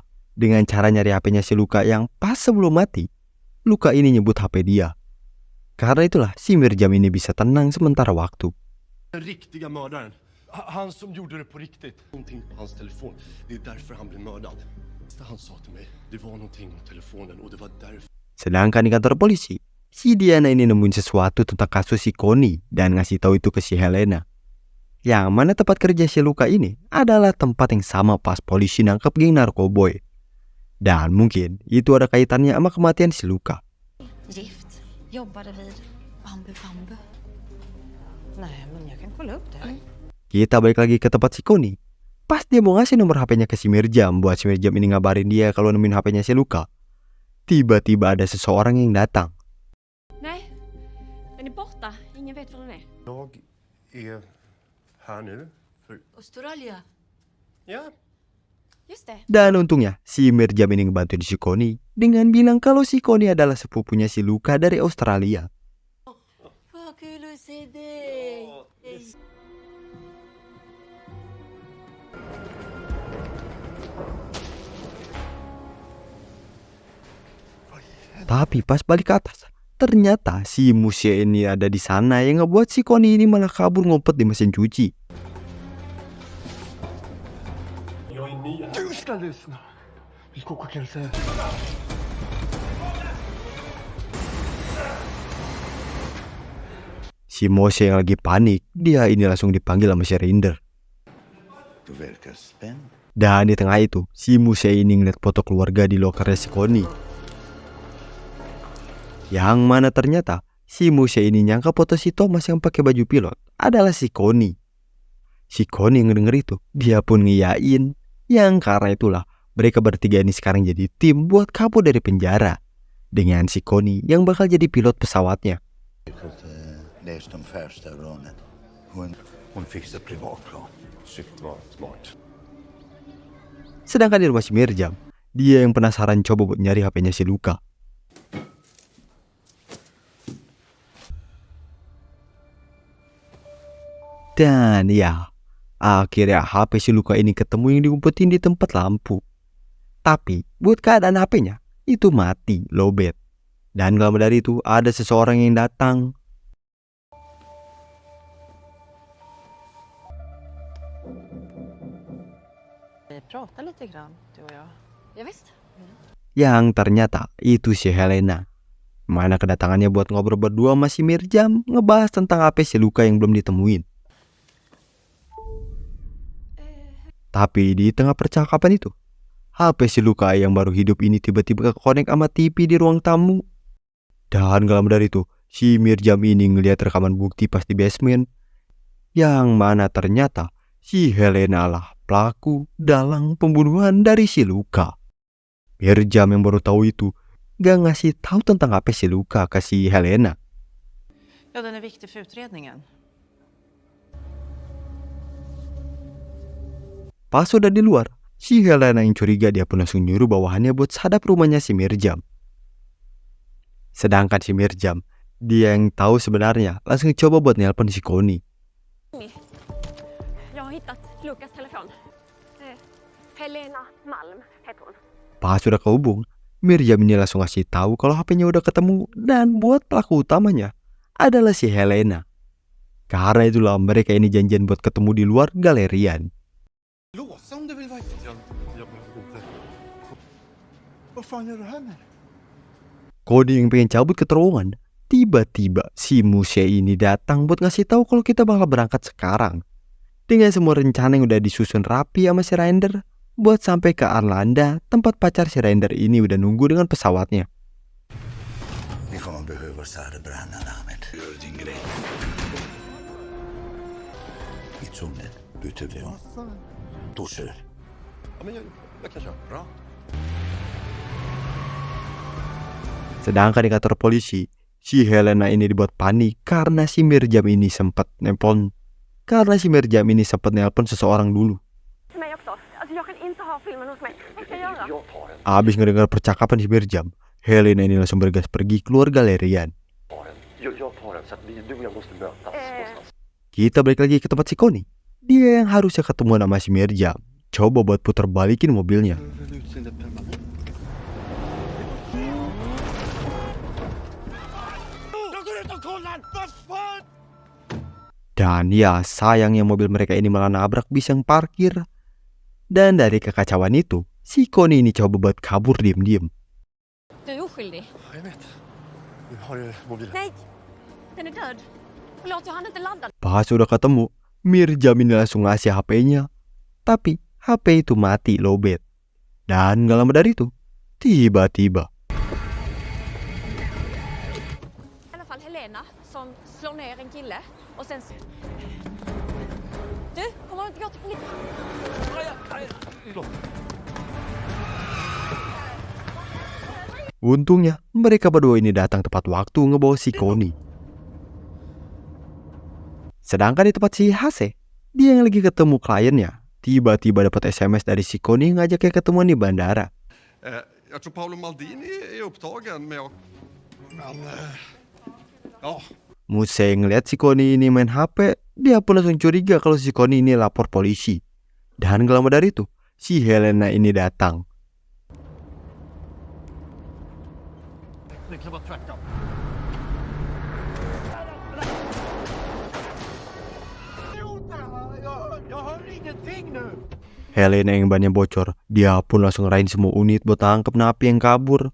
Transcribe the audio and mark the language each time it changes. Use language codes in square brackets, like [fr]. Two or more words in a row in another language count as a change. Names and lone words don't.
[id] Dengan cara nyari HP-nya si Luka yang pas sebelum mati, Luka ini nyebut HP dia. Karena itulah si Mirjam ini bisa tenang sementara waktu. [sv] Den riktiga mördaren. Han som gjorde det på riktigt. Någonting på hans telefon. Det är därför han blev mördad. Han sa till mig, det var någonting om telefonen och det var därför. [id] Sedangkan di kantor polisi, si Diana ini nemuin sesuatu tentang kasus si Connie dan ngasih tahu itu ke si Helena. Yang mana tempat kerja si Luka ini adalah tempat yang sama pas polisi nangkep geng narkoboy. Dan mungkin itu ada kaitannya sama kematian si Luka. [sv] Gift. Jobbade vid Bambu Bambu. Nej, men jag kan kolla upp det. [id] Kita balik lagi ke tempat si Connie. Pas dia mau ngasih nomor HP-nya ke si Mirjam buat si Mirjam ini ngabarin dia kalau nemuin HP-nya si Luka, tiba-tiba ada seseorang yang datang. [sv] Nej, den är borta. Ingen vet var den är. Jag är här nu. Australia. Ja. Just det. [id] Dan untungnya si Mirjam ini ngebantuin si Connie dengan bilang kalau si Connie adalah sepupunya si Luka dari Australia. [sv] Vad kul att se dig. [id] Tapi pas balik ke atas, ternyata si Musia ini ada di sana yang ngebuat si Connie ini malah kabur ngumpet di mesin cuci. [sv] Jag är ny här. Du ska lyssna. Vi ska åka kälse. [id] Si Mose yang lagi panik, dia ini langsung dipanggil sama si Rinder. [sv] Du verkar spänd. [id] Dan di tengah itu, si Musia ini ngeliat foto keluarga di lokernya si Connie. Yang mana ternyata si Musia ini nyangka foto si Thomas yang pakai baju pilot adalah si Connie. Si Connie yang ngedenger itu, dia pun ngiyain. Yang karena itulah mereka bertiga ini sekarang jadi tim buat kabur dari penjara. Dengan si Connie yang bakal jadi pilot pesawatnya. [sv] Läst om första rånet. Hon fixar privatplan. Shit vad smart. [id] Sedangkan di rumah si Mirjam, dia yang penasaran coba buat nyari HP-nya si Luka. Dan ya, akhirnya HP si Luka ini ketemu yang diumpetin di tempat lampu. Tapi buat keadaan HP-nya itu mati, lowbat. Dan gak lama dari itu ada seseorang yang datang. [sv] Vi pratar lite grann, du och jag. Ja, visst. [id] Yang ternyata itu si Helena. Mana kedatangannya buat ngobrol berdua sama si Mirjam, ngebahas tentang HP si Luka yang belum ditemuin. Tapi di tengah percakapan itu, HP si Luka yang baru hidup ini tiba-tiba kekonek sama TV di ruang tamu. Dan gak lama dari itu, si Mirjam ini ngeliat rekaman bukti pas di basement. Yang mana ternyata si Helena lah pelaku dalang pembunuhan dari si Luka. Mirjam yang baru tahu itu gak ngasih tahu tentang HP si Luka ke si Helena. [sv] Ja, den är viktig för utredningen. [id] Pas udah di luar, si Helena yang curiga dia pun langsung nyuruh bawahannya buat sadap rumahnya si Mirjam. Sedangkan si Mirjam, dia yang tahu sebenarnya langsung coba buat nelpon si Connie. [sv] Jag har hittat Lukas telefon. Helena Malm heter hon. [id] Pas udah kehubung, Mirjam ini langsung ngasih tahu kalau HP-nya udah ketemu dan buat pelaku utamanya adalah si Helena. Karena itulah mereka ini janjian buat ketemu di luar galerian. [sv] Låsa om du vill vara. Jag behöver inte. Vad fan gör du här med? [id] Connie yang pengen cabut ke terowongan, tiba-tiba si Musia ini datang buat ngasih tahu kalau kita bakal berangkat sekarang. Dengan semua rencana yang udah disusun rapi sama si Rinder buat sampai ke Arlanda, tempat pacar si Rinder ini udah nunggu dengan pesawatnya. [sv] Vi kommer behöva särbränna namnet. Gör din grej. I tunneln byter vi om. Då kör. Ja, men jag kan köra. Bra. [id] Sedangkan di kantor polisi, si Helena ini dibuat panik karena si Mirjam ini sempat nelpon seseorang dulu. [sv] Till mig också. Alltså jag kan inte ha filmen hos mig. Vad ska jag göra? Jag tar den. [id] Abis ngedengar percakapan si Mirjam, Helena ini langsung bergas pergi keluar galerian. [sv] Jag tar den. Så att du och jag måste mötas någonstans. [id] Kita balik lagi ke tempat si Connie. Dia yang harusnya ketemu sama si Mirjam, coba buat putar balikin mobilnya. Dan ya sayangnya mobil mereka ini malah nabrak bis yang parkir. Dan dari kekacauan itu, si Connie ini coba buat kabur diem-diem. [sv] Du är oskyldig. Jag vet. Nu har du mobilen. Nej, den är död. Förlåt, jag hann inte ladda. [id] Pas udah ketemu, Mirjam ini langsung ngasih HP-nya. Tapi HP itu mati lowbat. Dan gak lama dari itu, Tiba-tiba [sv] I alla fall Helena som slår ner en kille och sen... Du, kommer du inte gå till polisen? [id] untungnya mereka berdua ini datang tepat waktu ngebawa si Connie. Sedangkan di tempat si Hase, dia yang lagi ketemu kliennya, tiba-tiba dapat SMS dari si Connie ngajaknya ketemuan di bandara. [sv] Jag tror Paolo Maldini är upptagen med att... Men... Ja, [id] Muse ngeliat si Connie ini main HP, dia pun langsung curiga kalau si Connie ini lapor polisi. Dan gak lama dari itu, si Helena ini datang. [sv] Det kan vara tvärtom. Jag hör ingenting nu. [id] Helena yang bannya bocor, dia pun langsung ngerahin semua unit buat tangkap napi yang kabur.